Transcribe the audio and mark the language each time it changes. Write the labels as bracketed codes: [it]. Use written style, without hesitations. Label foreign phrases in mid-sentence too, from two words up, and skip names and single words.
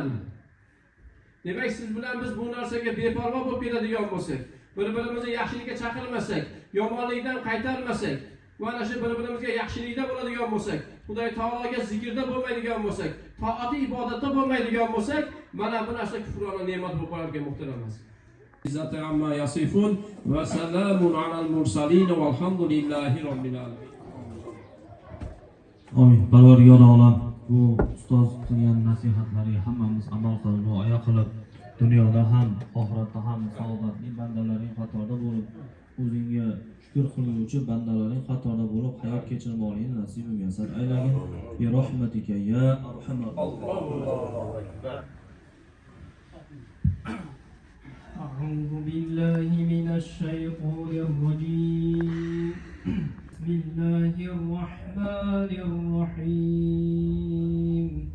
[uz] Demak, siz bilan biz bu narsaga beparvo bo'lib beradigan bo'lsak, bir-birimizni yaxshilikka chaqirmasak, yomonlikdan qaytarmasak, va ana shu bir-birimizga yaxshilikda bo'ladigan bo'lsak, Xudoy taologa zikrda bo'lmaydigan bo'lsak, toati ibodatda bo'lmaydigan bo'lsak, mana bu narsa kufrona ne'mat bo'lib qolarkan muhtaramlar. [ar] العزة عما يصفون وسلام على المرسلين والحمد لله رب العالمين. [uz] Amin. Parvardigor olam, bu ustoz qilgan nasihatlariga hammamiz amal qilib, duoya qilib, dunyoda ham, oxiratda ham saodatli bandalaring qatorida bo'lib, o'zingga shukr qiluvchi bandalaring qatorida bo'lib, hayot kechirmoqlikni nasib muyassar aylagin. [ar] برحمتك يا أرحم. الله أكبر. أعوذ بالله من الشيطان الرجيم. بسم الله الرحمن الرحيم.